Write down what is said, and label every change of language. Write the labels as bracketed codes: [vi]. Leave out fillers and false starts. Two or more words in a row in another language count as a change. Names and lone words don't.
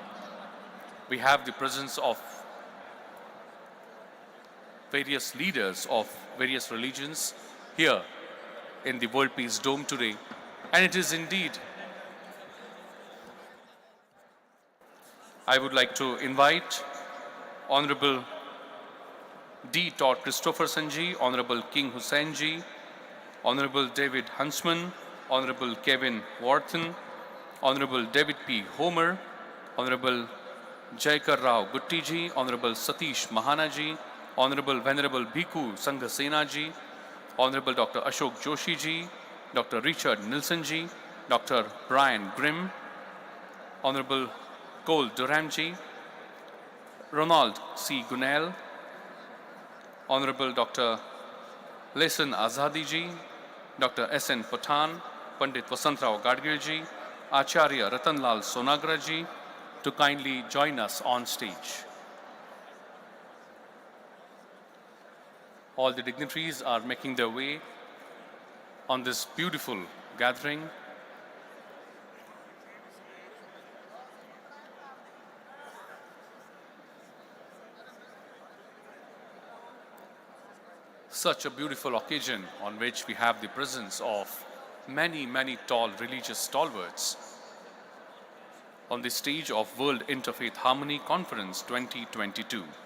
[en] We have the presence of various leaders of various religions here in the World Peace Dome today, and it is indeed, I would like to invite Honorable D. Todd Christopherson ji, Honorable King Hussain ji, Honorable David Huntsman, Honorable Kevin Wharton, Honorable David P. Homer, Honorable Jaikar Rao Gutti ji, Honorable Satish Mahana ji, Honorable Venerable Bhikkhu Sangha ji, Honorable Dr. Ashok Joshi ji, Dr. Richard Nilsson ji, Dr. Brian Grimm, Honorable Cole Durham ji, Ronald C. Gunnell, Honorable Dr. Lesan Azadi ji, Dr. S.N. Pathan, Pandit Vasantrao Gadgil ji, Acharya Ratanlal Sonagra ji, to kindly join us on stage. All the dignitaries are making their way on this beautiful gathering. Such a beautiful occasion on which we have the presence of many, many tall religious stalwarts on the stage of World Interfaith Harmony Conference 2022.